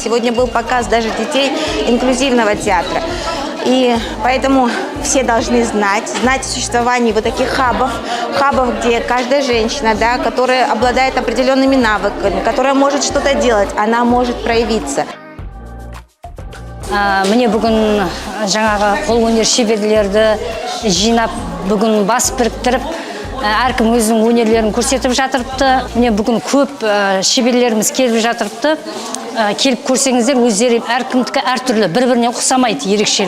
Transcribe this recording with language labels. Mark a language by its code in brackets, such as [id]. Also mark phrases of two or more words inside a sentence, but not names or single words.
[ru] Сегодня был показ даже детей инклюзивного театра. И поэтому все должны знать о существовании вот таких хабов, где каждая женщина, да, которая обладает определенными навыками, которая может что-то делать, она может проявиться. [kk] Мне бүгін жаңағы қолөнер шеберлерді жинап, бүгін бас біріктіріп, әркім өзінің өнерлерін көрсетіп жатырыпты. Мне бүгін көп шеберлеріміз келіп жатырыпты. Келіп көрсеңіздер, өздері әркімдікі әртүрлі, бір-біріне ұқсамайды ерекшелік.